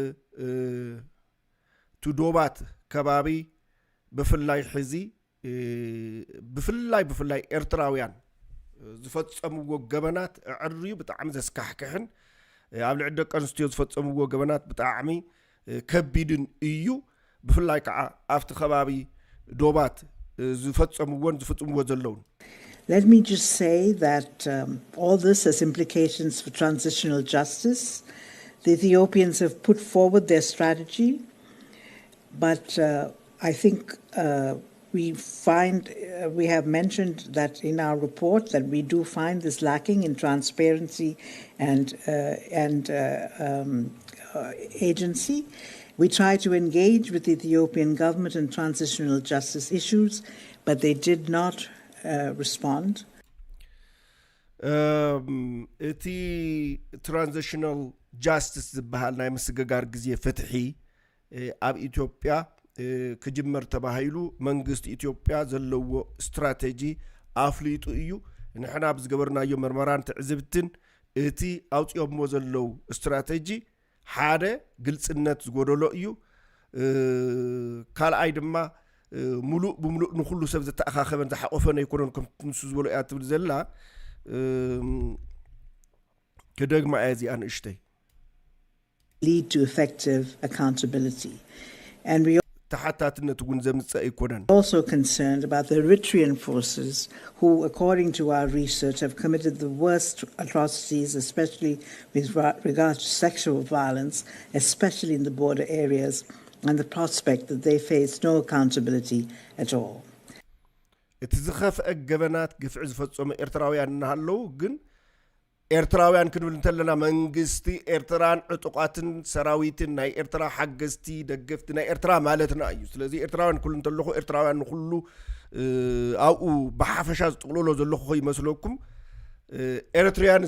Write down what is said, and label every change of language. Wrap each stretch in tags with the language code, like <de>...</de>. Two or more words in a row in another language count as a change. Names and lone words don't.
<ti>ቱዶባት ከባቢ ብፍላይ ሕዚ ብፍላይ ኤርትራውያን ዝፈጸምዎ ገበናት ዕርዩ ብጣዕሚ ዘስካሕክሕን ኣብ ልዕሊ ደቂ ኣንስትዮ ዝፈጸምዎ ገበናት ብጣዕሚ ከቢድን እዩ ብፍላይ ከዓ ኣብቲ ከባቢ ዶባት ዝፈጸምዎን ዝፍጽምዎ ዘለውን</ti> <en>Let me just say that all this has implications for transitional justice. The Ethiopians have put forward their strategy, but I think we have mentioned that in our report that we do find this lacking in transparency and agency. We try to engage with the Ethiopian government on transitional justice issues, but they did not respond.</en> <ti>እቲ</ti> <en>transitional justice</en> <ti>ዝበሃል ናይ ምስግጋር ግዜ ፍትሒ ኣብ ኢትዮጵያ ክጅመር ተባሂሉ መንግስቲ ኢትዮጵያ ዘለዎ ስትራቴጂ ኣፍሊጡ እዩ ንሕና ብዝገበርናዮ ምርመራን ትዕዝብትን እቲ ኣውፅኦምዎ ዘለው ስትራቴጂ ሓደ ግልጽነት ዝጎደሎ እዩ ካልኣይ ድማ ሙሉእ ብምሉእ ንኹሉ ሰብ ዝተኣኻኸበን ዝሓቆፈን ኣይኮነን ከም ንሱ ዝበሎ እያ ትብል ዘላ ከደግማ እዚኣ ንእሽተይ</ti> <en>lead to effective accountability. And we</en> <ti>ተሓታትነት እውን ዘምጽእ ኣይኮነን</ti> <en>also concerned about the Eritrean forces who, according to our research, have committed the worst atrocities, especially with regard to sexual violence, especially in the border areas, and the prospect that they face no accountability at all.</en> <ti>እቲ ዝኸፍአ ገበናት ግፍዒ ዝፈጸሙ ኤርትራውያን እናሃለዉ ግን ኤርትራውያን ክንብል እንተለና መንግስቲ ኤርትራን ዕጡቃትን ሰራዊትን ናይ ኤርትራ ሓገዝቲ ደገፍቲ ናይ ኤርትራ ማለትና እዩ ስለዚ ኤርትራውያን ኩሉ እንተለኹ ኤርትራውያን ኩሉ ኣብኡ ብሓፈሻ ዝጥቕልሎ ዘለኹ ይመስለኩም ኤርትራውያን</ti>